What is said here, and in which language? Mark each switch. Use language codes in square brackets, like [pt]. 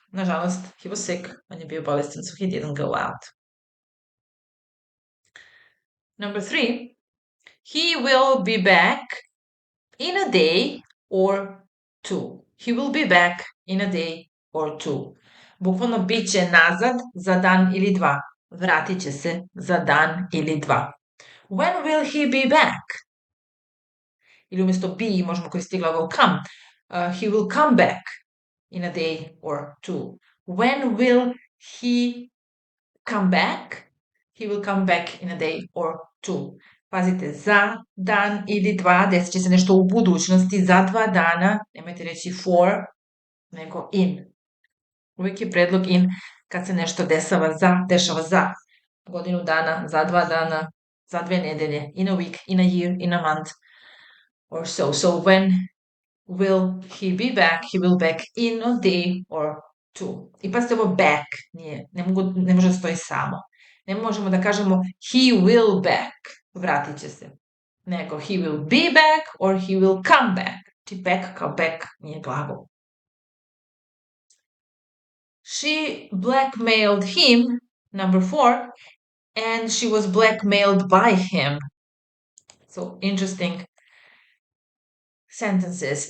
[bs] Nažalost, [en] he was sick. [bs] On je bio bolestan, [en] so he didn't go out. Number 3. He will be back in a day or 2. He will be back in a day or 2. [bs] Bukvalno bit će nazad za dan ili dva. Vratit će se za dan ili dva. [en] When will he be back? [bs] Ili umjesto be možemo koristiti glagol come. [en] He will come back in a day or 2. When will he come back? He will come back in a day or 2. [bs] Pazite, za dan ili dva, desit će se nešto u budućnosti, za 2 dana, nemojte reći for, nego in. Uvijek je predlog in kad se nešto dešava za godinu dana, za 2 dana, za 2 nedelje, [en] in a week, in a year, in a month, or so. So when will he be back? He will back in a day or 2. [bs] I pazite ovo back, ne može da stoji samo. Ne možemo da kažemo [en] he will back, [bs] vratit će se. [en] Nego he will be back or he will come back. [bs] Či back kao back nije glagol. [en] She blackmailed him, number 4, and she was blackmailed by him. So interesting sentences.